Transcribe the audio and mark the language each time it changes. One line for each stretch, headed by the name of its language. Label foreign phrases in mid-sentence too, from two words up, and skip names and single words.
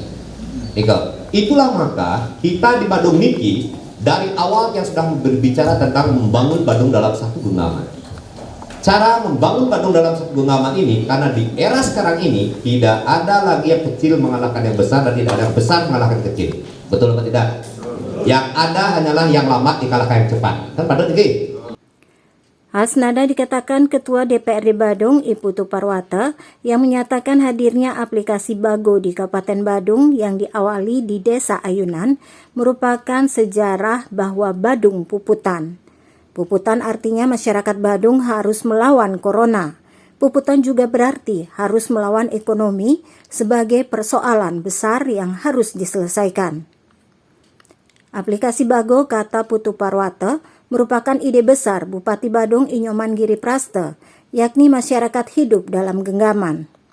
Indonesian: Itulah maka kita di Badung niki dari awal yang sudah berbicara tentang membangun Badung dalam satu genggaman. Cara membangun Badung dalam satu genggaman ini, karena di era sekarang ini tidak ada lagi yang kecil mengalahkan yang besar dan tidak ada yang besar mengalahkan yang kecil. Betul atau tidak? Yang ada hanyalah yang lambat dikalahkan yang cepat. Kan Badung niki. Hasnada dikatakan Ketua DPRD Badung, Iputu Parwata, yang menyatakan hadirnya aplikasi Bago di Kabupaten Badung yang diawali di Desa Ayunan merupakan sejarah bahwa Badung puputan. Puputan artinya masyarakat Badung harus melawan corona. Puputan juga berarti harus melawan ekonomi sebagai persoalan besar yang harus diselesaikan. Aplikasi Bago, kata Putu Parwata, merupakan ide besar Bupati Badung Inyoman Giri Prasta, yakni masyarakat hidup dalam genggaman.